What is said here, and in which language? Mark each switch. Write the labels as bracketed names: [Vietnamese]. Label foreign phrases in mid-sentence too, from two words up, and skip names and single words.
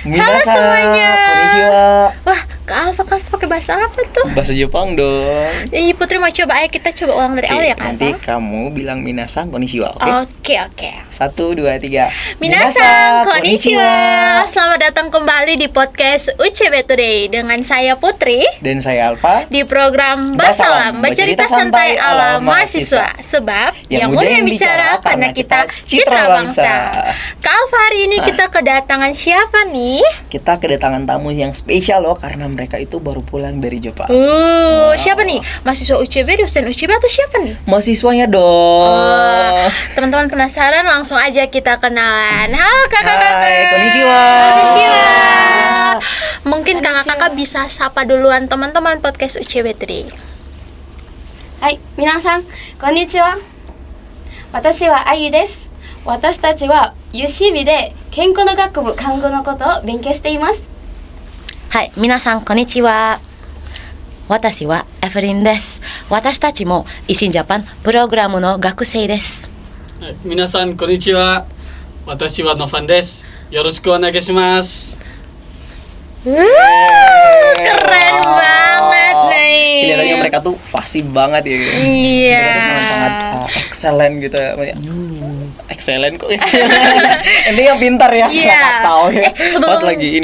[Indonesian] Halo Minasan, semuanya. konnichiwa. Wah, Kak Alfa pakai bahasa apa tuh? Bahasa Jepang dong. Iya Putri mau coba, ayo kita coba ulang dari Oke, awal ya Kak nanti Alfa? kamu bilang [Japanese] 皆さん、こんにちは, [Indonesian] oke? Oke. 1, 2, 3. [Japanese] 皆さん、こんにちは. [Indonesian] Selamat datang kembali di podcast UCB Today dengan saya Putri Dan saya Alfa. di program Basalam, bercerita santai ala mahasiswa. Sebab yang mudah yang bicara karena kita citra bangsa. Kak Alfa, hari ini kita kedatangan siapa nih? Kita kedatangan tamu yang spesial loh, karena mereka itu baru pulang dari Jepang. Siapa nih? Mahasiswa UCB, dosen UCB atau siapa nih? Mahasiswanya dong. Teman-teman penasaran, langsung aja kita kenalan. Halo kakak-kakak. Hai, konnichiwa. Konnichiwa. Mungkin kakak-kakak bisa sapa duluan teman-teman podcast UCB Today. [Japanese] はい、皆さん、こんにちは。私はあゆです。私たちは UCB で健康の学部看護のことを勉強しています。はい、皆さんこんにちは。私はエフリンです。私たちもイシンジャパンプログラムの学生です。はい、皆さんこんにちは。私はノファンです。よろしくお願いします。 [Indonesian] Keren banget nih. Kelihatannya mereka tuh fasih banget ya. Iya. Mereka tuh sangat excellent gitu ya. Excellent kok excellent. Intinya pintar ya, salah tahu ya. Sebelum Pas lagi ini.